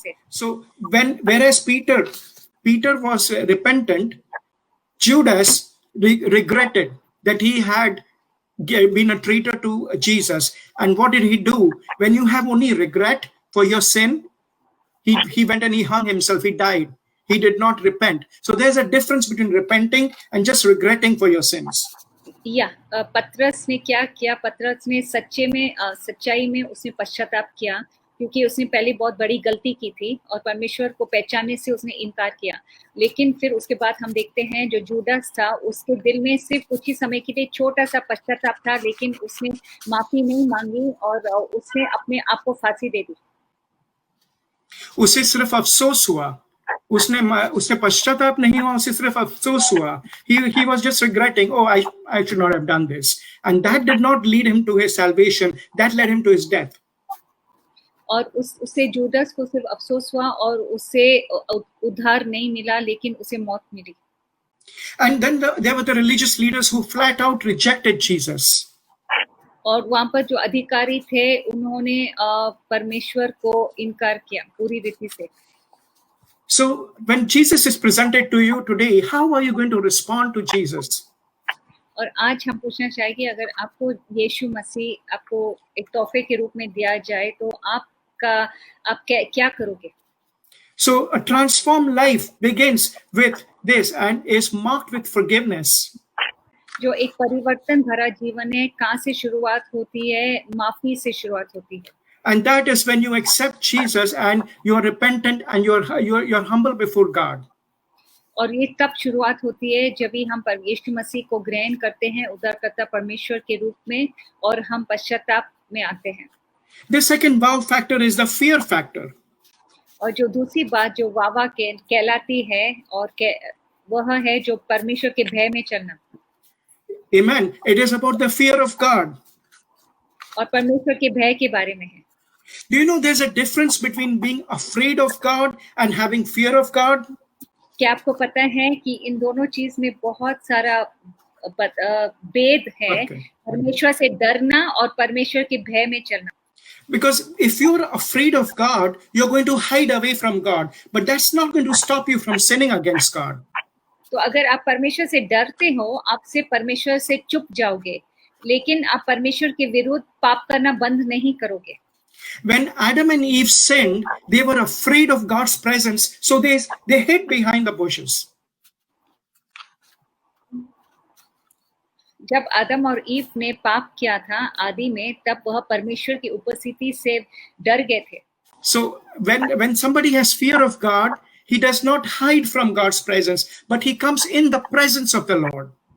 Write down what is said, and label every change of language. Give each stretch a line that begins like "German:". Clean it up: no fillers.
English: So whereas Peter was repentant, Judas regretted that he had been a traitor to Jesus. And what did he do? When you have only regret for your sin, he went and he hung himself, he died. he did not repent. So there's a difference between repenting and just regretting for your sins.
Hindi: या पतरस ने क्या किया? पतरस ने सच्चाई में उसने पश्चाताप किया, क्योंकि उसने पहले बहुत बड़ी गलती की थी और परमेश्वर को पहचानने से उसने इनकार किया। लेकिन फिर उसके बाद हम देखते हैं जो जूदास था, उसके दिल में सिर्फ कुछ ही समय के लिए छोटा सा पश्चाताप था, लेकिन उसने माफी नहीं मांगी और उसने अपने आप को फांसी दे दी। उसे सिर्फ अफसोस हुआ, उसने पश्चाताप नहीं हुआ, उसे सिर्फ अफसोस हुआ।
English: He was just regretting, oh, I should not have done this, and that did not lead him to his salvation. That led him to his death.
Hindi: और उससे जूदास को सिर्फ अफसोस हुआ और उसे उद्धार नहीं मिला, लेकिन उसे मौत मिली।
English: And then there were the religious leaders who flat out rejected Jesus.
Hindi: और वहां पर जो अधिकारी थे, उन्होंने परमेश्वर को इनकार किया पूरी रीति से।
English: So when Jesus is presented to you today, how are you going to respond to Jesus?
Hindi: और आज हम पूछना चाहेंगे, अगर आपको यीशु मसीह आपको एक तोहफे के रूप में दिया जाए, तो आप क्या करोगे?
English: So a transformed life begins with this and is marked with forgiveness.
Hindi: जो एक परिवर्तन भरा जीवन है, कहाँ से शुरुआत होती है? माफी से शुरुआत होती है।
English: And that is when you accept Jesus and you are repentant and you're humble before God.
Hindi: और ये तब शुरुआत होती है जब भी हम यीशु मसीह को ग्रहण करते हैं उद्धारकर्ता परमेश्वर के रूप में, और हम पश्चाताप में आते हैं।
English: The second wow factor is the fear factor.
Hindi: और जो दूसरी बात जो वावा कहलाती है, और वह है जो परमेश्वर के भय में चलना।
English: Amen. It is about the fear of God.
Hindi: और परमेश्वर के भय के बारे में है।
English: Do you know there's a difference between being afraid of God and having fear of God?
Hindi: क्या आपको पता है कि इन दोनों चीज में बहुत सारा भेद है? परमेश्वर से डरना और परमेश्वर के भय में चलना।
English: Because if you're afraid of God, you're going to hide away from God, but that's not going to stop you from sinning against God.
Hindi: तो अगर आप परमेश्वर से डरते हो, आपसे परमेश्वर से चुप जाओगे, लेकिन आप परमेश्वर के विरुद्ध पाप करना बंद नहीं करोगे।
English: When Adam and Eve sinned, they were afraid of God's presence, so they hid behind the bushes.
Hindi: जब आदम और ईव ने पाप किया था आदि में, तब वह परमेश्वर की उपस्थिति से डर गए थे।
English: So when somebody has fear of God, he does not hide from God's presence, but he comes in the presence of the Lord.